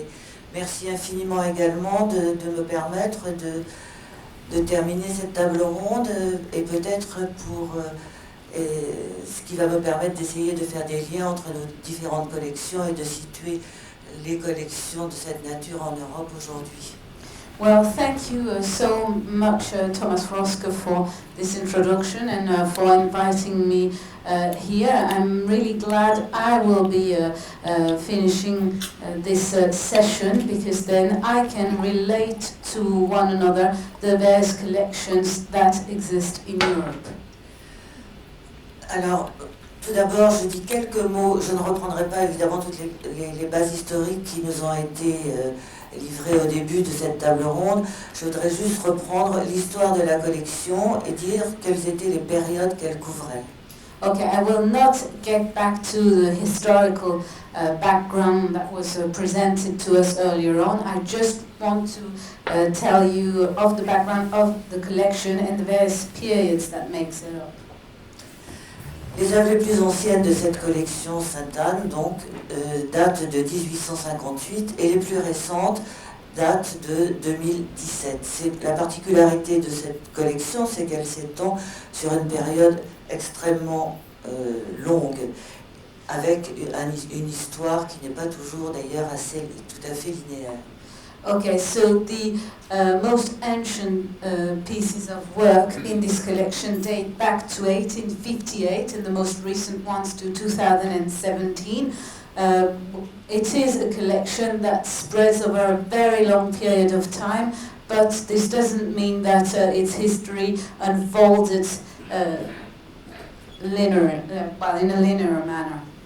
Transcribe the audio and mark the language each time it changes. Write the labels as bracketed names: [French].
[French] Et merci infiniment également de me permettre de terminer cette table ronde et peut-être pour ce qui va me permettre d'essayer de faire des liens entre nos différentes collections et de situer les collections de cette nature en Europe aujourd'hui. [English] Well, thank you so much, Thomas Roske, for this introduction and for inviting me here. I'm really glad I will be finishing this session, because then I can relate to one another the various collections that exist in Europe. [French] Alors, tout d'abord, je dis quelques mots. Je ne reprendrai pas évidemment toutes les bases historiques qui nous ont été livrées au début de cette table ronde. Je voudrais juste reprendre l'histoire de la collection et dire quelles étaient les périodes qu'elle couvrait. [English] Okay, I will not get back to the historical background that was presented to us earlier on. I just want to tell you of the background of the collection and the various periods that makes it up. [French] Les œuvres les plus anciennes de cette collection Sainte-Anne donc, datent de 1858 et les plus récentes datent de 2017. La particularité de cette collection, c'est qu'elle s'étend sur une période extrêmement longue, avec une histoire qui n'est pas toujours d'ailleurs tout à fait linéaire. [English] Okay, so the most ancient pieces of work in this collection date back to 1858 and the most recent ones to 2017. It is a collection that spreads over a very long period of time, but this doesn't mean that its history unfolded in a linear manner.